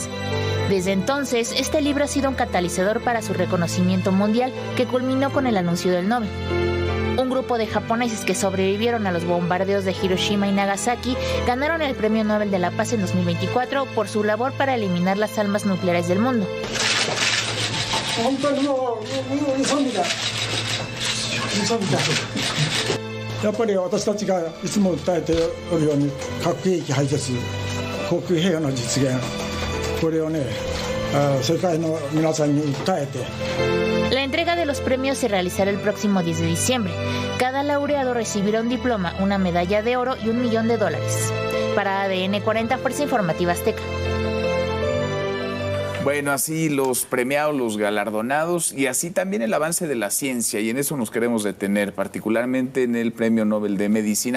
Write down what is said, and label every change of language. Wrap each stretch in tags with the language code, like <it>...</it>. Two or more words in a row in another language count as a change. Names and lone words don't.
<es>Desde entonces, este libro ha sido un catalizador para su reconocimiento mundial que culminó con el anuncio del Nobel. Un grupo de japoneses que sobrevivieron a los bombardeos de Hiroshima y Nagasaki ganaron el Premio Nobel de la Paz en 2024 por su labor para eliminar las armas nucleares del mundo.</es> <ja>やっぱり私たちがいつも訴えておるように核兵器廃絶、航空平和の実現、これをね、世界の皆さんに訴えて。</ja> <es>La entrega de los premios se realizará el próximo 10 de diciembre. Cada laureado recibirá un diploma, una medalla de oro y $1 millón. Para ADN 40, Fuerza Informativa Azteca. Bueno, así los premiados, los galardonados y así también el avance de la ciencia, y en eso nos queremos detener, particularmente en el Premio Nobel de Medicina.</es>